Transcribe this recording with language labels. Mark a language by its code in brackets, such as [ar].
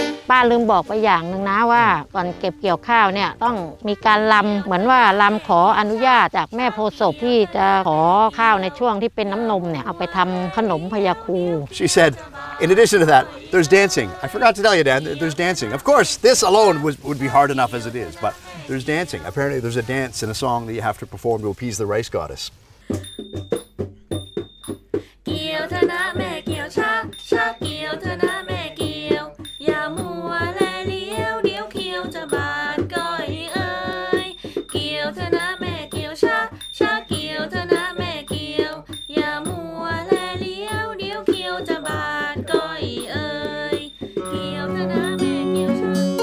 [th] ป้าลืมบอกไปอย่างหนึ่งนะว่าก่อนเก็บเกี่ยวข้าวเนี่ยต้องมีการรำเหมือนว่าลำขออนุญาตจากแม่โพธิ์ศพที่จะขอข้าวในช่วงที่เป็นน้ำนมเนี่ยเอาไปทำขนมพยาคู [en] She said in addition to that there's dancing I forgot to tell you Dan there's dancing of course this alone would be hard enough as it is but there's dancing apparently there's a dance in a song that you have to perform to appease the rice goddess [th] เกี่ยวเธอนะแม่เกี่ยวช้าเกี่ยวเธอนะแม่เกี่ยวอย่ามัวแลเลี้ยวเดี๋ยวเขียวจะบาดก้อยเอ้ยเกี่ยวเธอนะแม่เกี่ยวช้าเกี่ยวเธอนะแม่เกี่ยวอย่ามัวแลเลี้ยวเดี๋ยวเขียวจะบาดก้อยเอ้ยเกี่ยวเธอนะแม่เกี่ยวช้า